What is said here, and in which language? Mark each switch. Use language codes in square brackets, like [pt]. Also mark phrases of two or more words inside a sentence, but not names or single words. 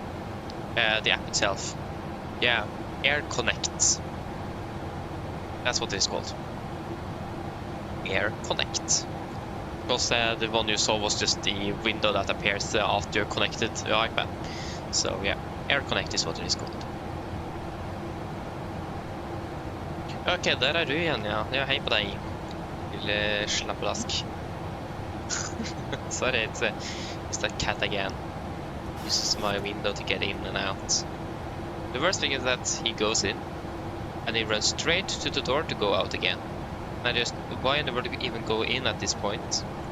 [en] The app itself. Yeah, Air Connect. That's what it is called. Air Connect. Because the one you saw was just the window that appears after you're connected to your iPad. So yeah, Air Connect is what it is called. [no] Ok, der er du igjen, ja. Ja, hei på deg, lille slappelask. [en] Sorry, it's that cat again. Uses my window to get in and out. The worst thing is that he goes in, and he runs straight to the door to go out again. And I just, why in the world do we even go in at this point?